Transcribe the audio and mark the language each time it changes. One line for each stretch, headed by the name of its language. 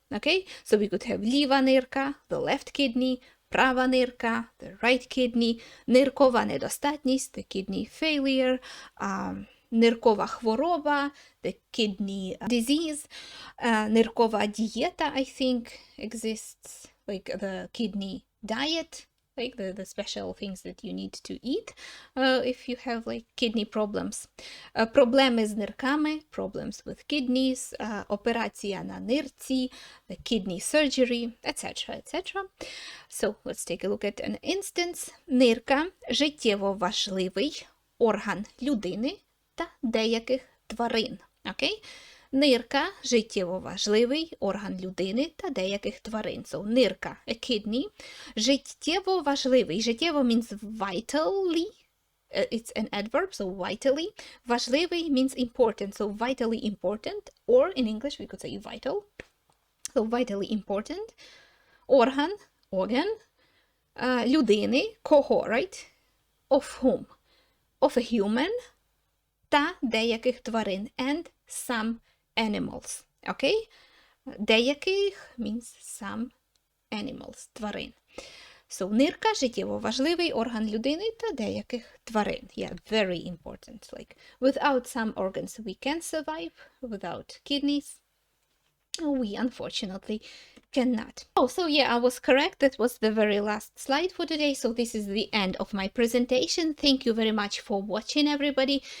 English: Okay, so we could have
Ukrainian: ліва нирка,
English: the left kidney,
Ukrainian: права нирка,
English: the right kidney,
Ukrainian: ниркова недостатність,
English: the kidney failure,
Ukrainian: ниркова хвороба,
English: the kidney disease,
Ukrainian: ниркова дієта,
English: I think, exists, like the kidney diet, like the special things that you need to eat if you have like kidney problems.
Ukrainian: Проблеми з нирками,
English: problems with kidneys,
Ukrainian: операція на нирці,
English: the kidney surgery, etc., etc. So let's take a look at an instance.
Ukrainian: Нирка – життєво важливий орган людини та деяких тварин.
English: Okay?
Ukrainian: Нирка – життєво важливий орган людини та деяких тварин.
English: So, нирка – a kidney.
Ukrainian: Життєво важливий.
English: Життєво means vitally. It's an adverb, so vitally. Важливий means important, so vitally important. Or in English we could say vital. So, vitally important. Орган, organ.
Ukrainian: Людини, кого, right?
English: Of whom? Of a human.
Ukrainian: Та деяких тварин.
English: And some animals. Okay? Деяких means some animals.
Ukrainian: Тварин. So, нирка – життєво важливий орган людини та деяких тварин.
English: Yeah, very important. Like, without some organs we can survive. Without kidneys, we unfortunately cannot. Oh, so yeah, I was correct. That was the very last slide for today. So this is the end of my presentation. Thank you very much for watching, everybody.